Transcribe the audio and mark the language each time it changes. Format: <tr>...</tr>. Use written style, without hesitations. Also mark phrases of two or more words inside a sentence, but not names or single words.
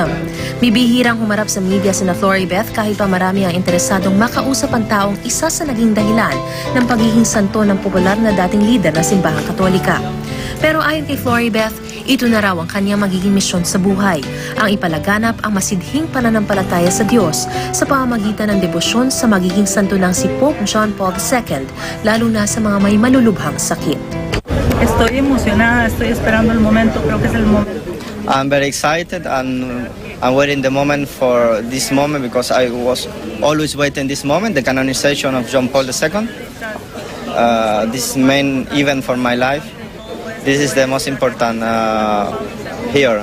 <tl>Bibihirang humarap sa media sina Floribeth kahit pa marami ang interesadong makausap ang taong isa sa naging dahilan ng pagiging santo ng popular na dating lider ng simbahang Katolika. Pero ayon kay Floribeth, ito na raw ang kanyang magiging misyon sa buhay, ang ipalaganap ang masidhing pananampalataya sa Diyos sa pamamagitan ng debosyon sa magiging santo ng si Pope John Paul II, lalo na sa mga may malulubhang sakit.</tl> <es>Estoy emocionada, estoy esperando el momento, creo que es el momento.</es> <en>I'm very excited and I'm waiting the moment for this moment because I was always waiting this moment, the canonization of John Paul II. This main event for my life. This is the most important here.</en>